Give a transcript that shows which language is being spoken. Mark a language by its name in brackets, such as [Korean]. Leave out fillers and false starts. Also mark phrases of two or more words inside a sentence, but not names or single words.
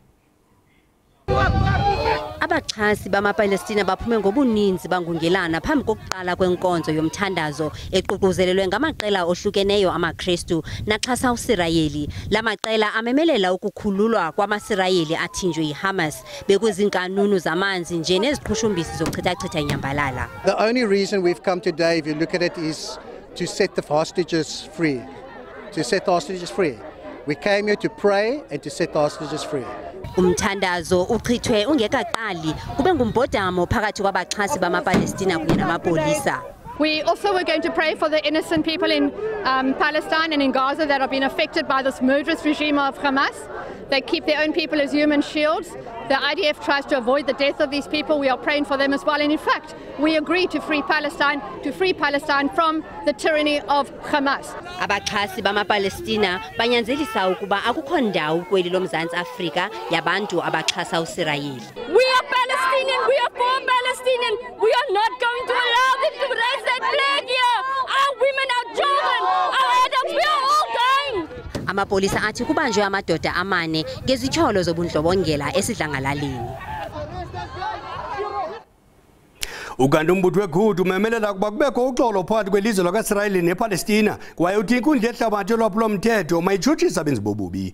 [Xhosa] Abaxhasi bamaPalestina baphume ngobuninzi bangungelana phambi kokuqala kwenkonzo yomthandazo eququzelelwe ngamaqela ohlukeneyo amaKristu naxhasa uSirayeli. La maqela amemelela ukukhululwa kwamaSirayeli athinjwe yiHamas bekwezinkanunu zamanzi nje neziqhushumbisi zokuchithachitha inyambalala. [English] The only reason we've come today, if you look at it, is to set the hostages free. To set the hostages free. We came here to pray and to set the hostages free. [Xhosa] Umthandazo uchithwe ungekaqali kube ngumbhodamo phakathi kwabaxhasi bamaPalestina kunye namapolisa. [English] We also were going to pray for the innocent people in Palestine and in Gaza that have been affected by this murderous regime of Hamas. They keep their own people as human shields. The IDF tries to avoid the death of these people. We are praying for them as well. And in fact, we agree to free Palestine from the tyranny of Hamas. [Xhosa] Abaxhasi bamaPalestina banyanzelisa ukuba akukho ndawo kweli loMzantsi Afrika yabantu abaxhasa uSirayeli. [English] We are Palestinian. We are for Palestinian. We are not going to allow them to raise that flag here. Our women, our children, our adults, we are all dying. [Xhosa] Amapolisa athi kubanjwe amadoda amane ngezitsholo zobundlobongela esidlangalaleni. Ukanti umbutho weGudu umemelela ukuba kubekho uxolo phakathi kwelizwe lakwaIsrael nePalestina kwaye uthi inkundla yehlabathi yolwaphulo-mthetho mayitshutshise abenzi bobubi.